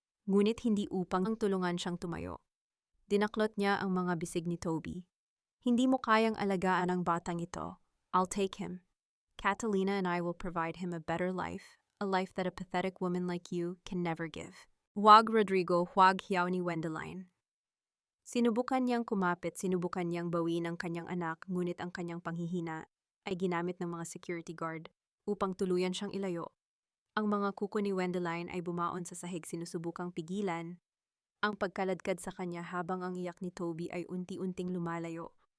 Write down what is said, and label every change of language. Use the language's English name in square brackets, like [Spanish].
[Filipino] Ngunit hindi upang tulungan siyang tumayo. Dinaklot niya ang mga bisig ni Toby. Hindi mo kayang alagaan ang batang ito. [English] I'll take him. Catalina and I will provide him a better life, a life that a pathetic woman like you can never give. [Filipino] Huwag, Rodrigo, huwag, hiyaw ni Wendeline. Sinubukan niyang kumapit, sinubukan niyang bawiin ang kanyang anak, ngunit ang kanyang panghihina ay ginamit ng mga security guard upang tuluyan siyang ilayo. Ang mga kuko ni Wendeline ay bumaon sa sahig, sinusubukang pigilan ang pagkaladkad sa kanya habang ang iyak ni Toby ay unti-unting lumalayo.